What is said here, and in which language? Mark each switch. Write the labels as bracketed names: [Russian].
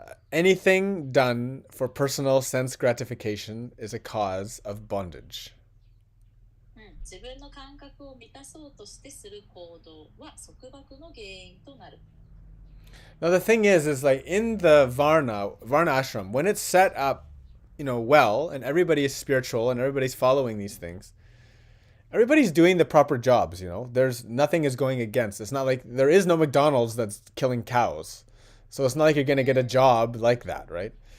[English] Anything done for personal sense gratification is a cause of bondage. [Japanese] 自分の感覚を満たそうとしてする行動は束縛の原因となる。 [English] Now, the thing is like in the Varna ashram, when it's set up, well, and everybody is spiritual and everybody's following these things, everybody's doing the proper jobs, There's nothing is going against. It's not like there is no McDonald's that's killing cows. So it's not like you're going to get a job like that, right?